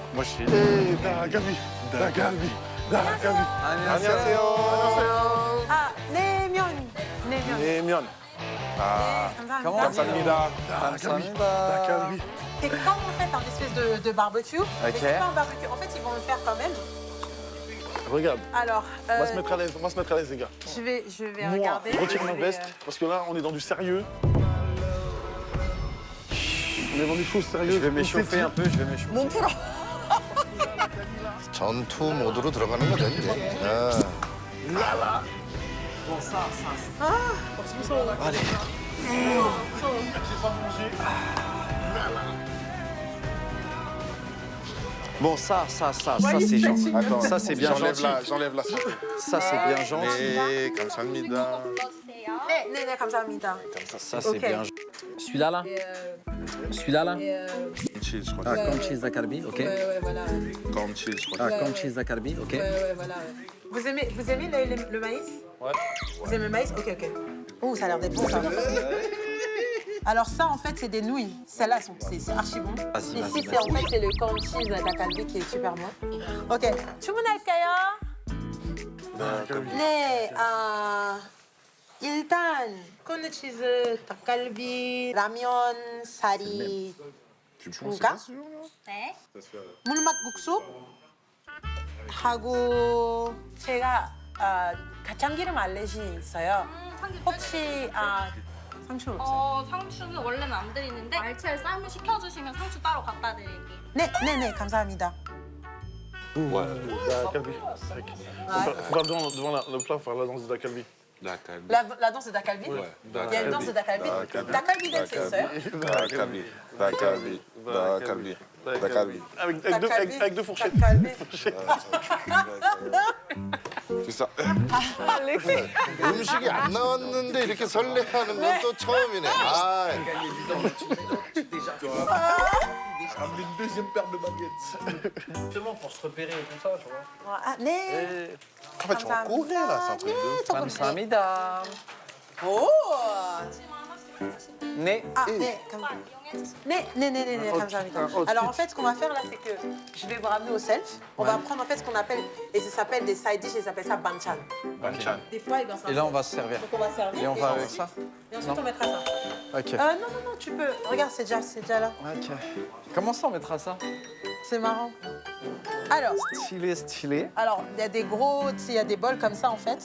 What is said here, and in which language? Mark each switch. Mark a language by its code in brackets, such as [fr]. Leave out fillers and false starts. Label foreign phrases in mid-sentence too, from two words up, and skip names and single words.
[fr] Moi, je suis. [ko] 닭갈비, 닭갈비, 닭갈비. 안녕하세요. 아, 내면. 내면. 냉면. 아, 감사합니다. 감사합니다. 감사합니다. 닭갈비. [fr] C'est comme en fait un espèce de barbecue. Mais c'est pas un barbecue. En fait, ils vont le faire quand même. Regarde, Alors, on va se mettre à l'aise, les gars. je vais Moi, regarder. je retire Je ma vais, veste, parce que là, on est dans du sérieux. On est dans des choses sérieuses. Je vais m'échauffer un peu, je vais m'échauffer. [ko] 몸 풀어. 전투 모드로 들어가는 거죠 이제. [fr] Bon, ça, c'est gentil. Attends, Ça, c'est bien gentil. J'enlève la santé. Ça, c'est bien gentil. [ko] 네, 감사합니다. 네, 네, 네, 감사합니다. [fr] Ça, c'est Ok. bien. Celui-là, là Celui-là, là Cheese, je crois. Ah, [en] corn cheese [fr] zacalbi, ok. Ouais, voilà. [en] Corn cheese, [fr] je crois. Ah, [en] corn cheese [fr] zacalbi, ok. Ouais, voilà. Vous aimez le maïs? Ouais. Vous aimez le maïs? Ok, ok. Oh, ça a l'air d'être bon, ça. Alors ça, en fait, c'est des nouilles. Celles-là, c'est archi bon. Vas-y, vas-y, Ici, c'est en fait, c'est le [en] corn cheese [fr] 닭갈비 qui est super bon. [ko] Ok, 주문할까요? 네, 일단 [en] corn cheese, [ko] 닭갈비, 라면, 사리, 중가, 네. 물맛국수 하고 제가 가참기름 알레르기 있어요. 참기름 혹시 상추 없어요? 상추는 원래는 안 드리는데 알차를 쌈을 시켜주시면 상추 따로 갖다 드릴게요. 네, 네, 네, 감사합니다. 닭갈비. [fr] Faut faire devant le plat, faire la danse de 닭갈비. La danse de 닭갈비? Il y a une danse de 닭갈비? [ko] 닭갈비 danse 있어요? 닭갈비, 닭갈비, 닭갈비, 닭갈비. [fr] Avec deux fourchettes. [ko] 닭갈비. [fr] C'est ça. [ko] 음식이 안 나왔는데 이렇게 설레하는 건 또 처음이네. 아, [fr] Ramener une deuxième paire de baguettes. Justement, pour se repérer et tout ça, tu vois. [ko] 네. [fr] en fait, tu vas courir là, c'est un truc de... [ko] 감사합니다. 오! 네. 네, 네, 감사합니다. [fr] Alors en fait, ce qu'on va faire là, c'est que je vais vous ramener au self. On va prendre en fait ce qu'on appelle, et ça s'appelle des [en] side dishes, [fr] ils appellent ça banchan. Banchan. Des fois, il va Et là, on va se servir. Donc on va servir. Et on va avec ça Et ensuite, on mettra ça. Ok. Non, tu peux. Regarde, c'est déjà là. Ok. Comment ça, on mettra ça C'est marrant. Alors, Stylé. il y a des gros, il y a des bols comme ça en fait.